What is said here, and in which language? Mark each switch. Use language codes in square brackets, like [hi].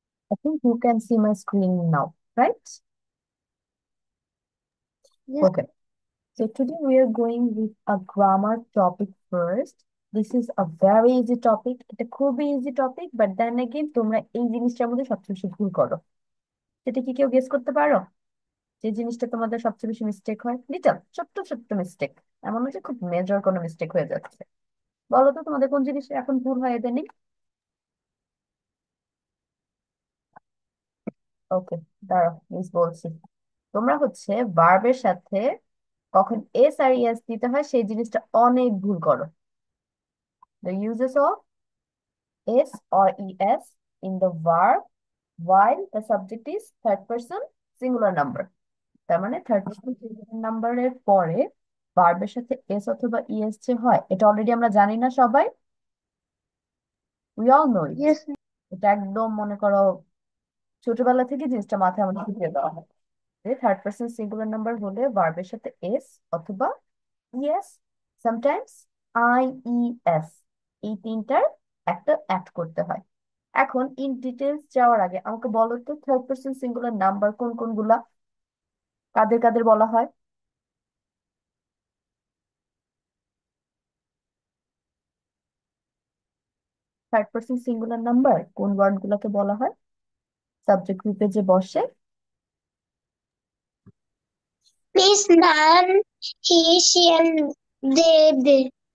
[en] I think you can see my screen now, right? Yes, Okay. So today we are going with a grammar topic first. This is a very easy topic. It's a [bn] খুবই [en] easy topic, but then again [bn] তোমরা এই জিনিসটার মধ্যে সবচেয়ে বেশি ভুল করো। সেটা কি কেউ গেস করতে পারো? যে জিনিসটা তোমাদের সবচেয়ে বেশি মিস্টেক হয়, লিটল ছোট্ট ছোট্ট মিস্টেক, এমন হচ্ছে খুব মেজর কোনো মিস্টেক হয়ে যাচ্ছে। বলো তো তোমাদের কোন জিনিস এখন ভুল হয় ইদানিং? ওকে, দাঁড়াও মিস বলছি। তোমরা হচ্ছে ভার্বের সাথে কখন এস আর ইএস দিতে হয় সেই জিনিসটা অনেক ভুল করো। [en] The uses of S or es in the verb while the subject is third person singular number। তার মানে third person singular নাম্বারের পরে ভার্বের সাথে S অথবা ইএস যে হয়, এটা অলরেডি আমরা জানি না সবাই? We all know it. yes, [bn] এটা একদম মনে করো ছোটবেলা থেকে জিনিসটা মাথায় আমাদের ঢুকিয়ে দেওয়া হয় যে থার্ড পার্সন সিঙ্গুলার নাম্বার হলে ভার্বের সাথে এস অথবা ES, sometimes I E S, এই তিনটার একটা অ্যাড করতে হয়। এখন ইন ডিটেলস যাওয়ার আগে আমাকে বলো তো থার্ড পার্সন সিঙ্গুলার নাম্বার কোন কোনগুলা, কাদের কাদের বলা হয়? থার্ড পার্সন সিঙ্গুলার নাম্বার কোন ওয়ার্ড গুলাকে বলা হয় সাবজেক্ট গ্রুপে যে বসে? [en] Please learn he, she, and they.